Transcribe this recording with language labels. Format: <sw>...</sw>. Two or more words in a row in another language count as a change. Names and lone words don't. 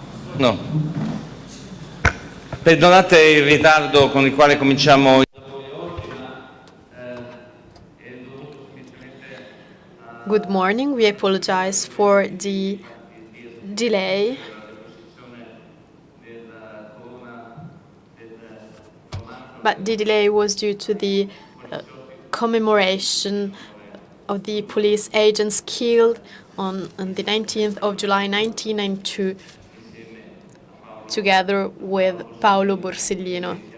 <it>No. Perdonate il ritardo con il quale cominciamo.</it> <en>Good morning. We apologize for the delay. But the delay was due to the commemoration of the police agents killed on the 19th of July 1992, together with Paolo Borsellino.</en>